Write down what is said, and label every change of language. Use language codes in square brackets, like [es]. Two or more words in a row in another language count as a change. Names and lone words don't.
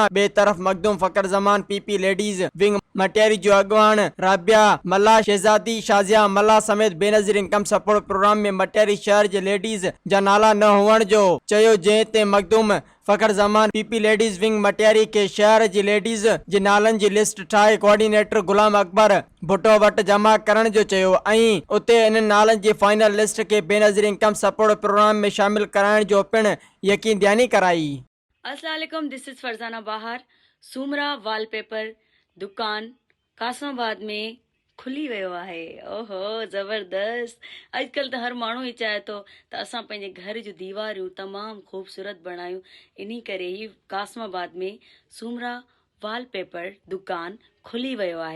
[sd] ॿिए तरफ़ मखदूम फखर ज़मान पीपी लेडीज़ विंग मटियारी जो अॻवान राबिया मल्ला शहजादी शाज़िया मल्ला समेत बेनज़ीर इनकम सपोर्ट प्रोग्राम में मटियारी शहर जे लेडीज़ जा नाला न हुअण जो चयो, जंहिं ते मखदूम फखर ज़मान पीपी लेडीज़ विंग मटियारी के शहर जी लेडीज़ जे नालनि जी लिस्ट ठाहे कोऑर्डिनेटर गुलाम अकबर भुट्टो वटि जमा करण जो चयो ऐं उते इन नालनि जी [en] final list [sd] के बेनज़ीर इनकम सपोर्ट प्रोग्राम में शामिल कराइण जो पिणु यकीन दयानी कराई। [ar] السلام عليكم, [en] This is Farzana Bahar. [sd] सूमरा वॉलपेपर दुकान कासमाबाद में खुली वियो आहे। ओहो ज़बरदस्त। अॼुकल्ह त हर माण्हू ई चाहे थो त असां पंहिंजे घर जूं दीवारियूं तमामु ख़ूबसूरत बणायूं। इन करे ई कासमाबाद में सूमरा वॉलपेपर दुकान खुली वियो आहे।